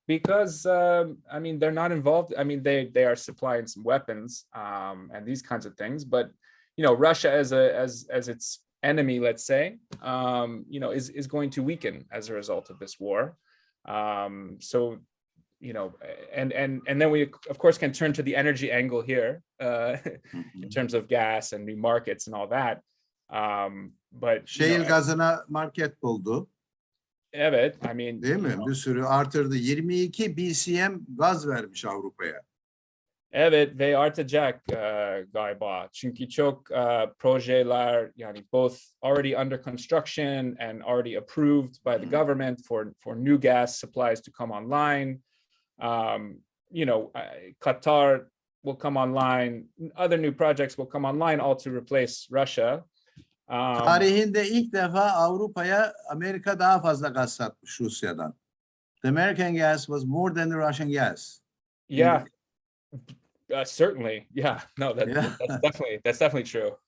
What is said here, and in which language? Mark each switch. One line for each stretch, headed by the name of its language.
English: Because I mean, they're not involved. I mean, they are supplying some weapons and these kinds of things, but Russia as its enemy, let's say, is going to weaken as a result of this war. So, and then we of course can turn to the energy angle here in terms of gas and new markets and all that. But
Turkish: Shale gazına market buldu. Evet,
English: I mean,
Turkish: değil mi? Bir sürü artırdı. 22 BCM gaz vermiş Avrupa'ya. Evet, ve artacak galiba. Çünkü çok projeler, yani
English: both already under construction and already approved by the government for new gas supplies to come online. Qatar will come online. Other new projects will come online, all to replace Russia.
Turkish: Tarihinde ilk defa Avrupa'ya Amerika daha fazla gaz satmış Rusya'dan.
English: The American gas was more than the Russian gas. Yeah. Certainly, yeah. No, that's definitely true.